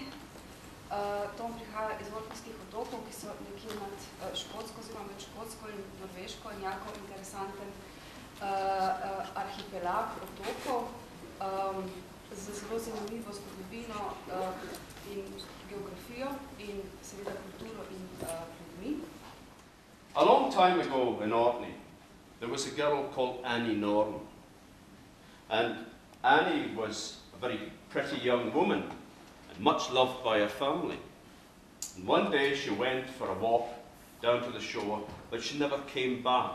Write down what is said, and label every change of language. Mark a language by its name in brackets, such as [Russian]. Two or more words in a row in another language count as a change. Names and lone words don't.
[Slovenian] Tom prihaja iz Orkneyskih otokov, ki so nekje med Škotsko, oziroma med Škotsko in Norveško, in jako interesanten arhipelag otokov z zelo zanimivo zgodovino in geografijo in seveda kulturo in ljudmi. [English] A long time ago in Orkney, there was a girl called Annie Norton. And Annie was a very pretty young woman, much loved by her family. And one day she went for a walk down to the shore, but she never came back.